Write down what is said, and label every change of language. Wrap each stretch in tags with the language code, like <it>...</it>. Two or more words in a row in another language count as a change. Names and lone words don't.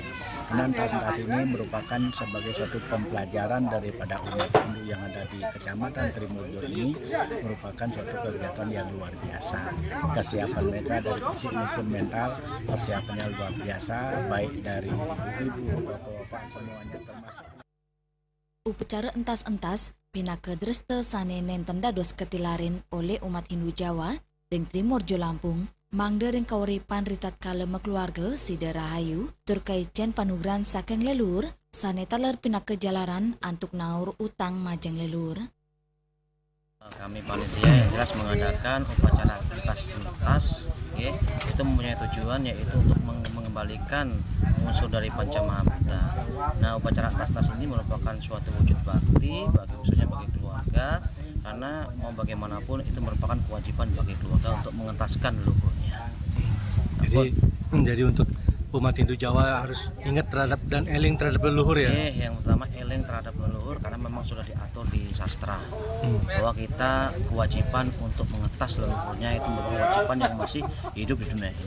<id>Karena tas-tas ini merupakan sebagai suatu pembelajaran daripada umat Hindu yang ada di Kecamatan Trimulyo ini, merupakan suatu kegiatan yang luar biasa. Kesiapan mereka dari fisik maupun mental, persiapannya luar biasa, baik dari ibu-ibu, bapak-bapak, semuanya termasuk.</id> <ban>Upacara entas-entas pinaka dreste sane nenten dados ketilarin</ban> <id>oleh umat Hindu Jawa</id> <ban>ring Trimurjo Lampung, mangde ring kauripan ritat kalem keluarga Sida Rahayu, terkait cen panugran saking lelur, sane taler pinaka jalaran antuk naur utang majeng lelur.</ban> <id>Kami panitia yang jelas mengadakan upacara entas-entas, itu mempunyai tujuan yaitu untuk mengembalikan unsur dari Panca Mahabhuta. Nah, upacara entas-entas ini merupakan suatu wujud bakti khususnya bagi keluarga, karena mau bagaimanapun itu merupakan kewajiban bagi keluarga untuk mengentaskan leluhurnya. Jadi untuk umat Hindu Jawa harus ingat terhadap dan eling terhadap leluhur ya? Yang pertama eling terhadap leluhur karena memang sudah diatur di sastra bahwa kita kewajiban untuk mengetas leluhurnya itu merupakan kewajiban yang masih hidup di dunia ini.</id>